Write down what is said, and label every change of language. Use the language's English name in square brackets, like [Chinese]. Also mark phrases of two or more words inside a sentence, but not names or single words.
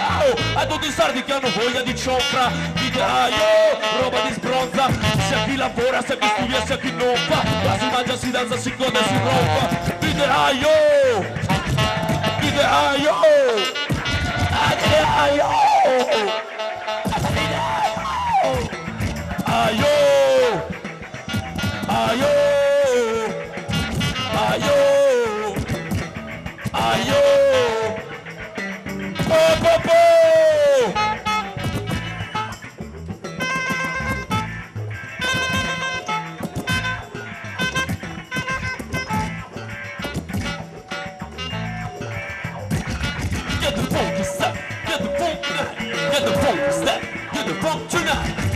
[Italian] A tutti i sardi che hanno voglia di cionfra, dite aio, roba di sbronza, sia chi lavora, sia chi studia, sia chi non fa, qua si mangia, si danza, si gode e si ronca. [Sardinian] Dite aio, dite aio, dite aio, aio, aio, aio, aio, po. [English] Get the funky stuff, get the funk tonight, get the funky stuff, get the funk tonight.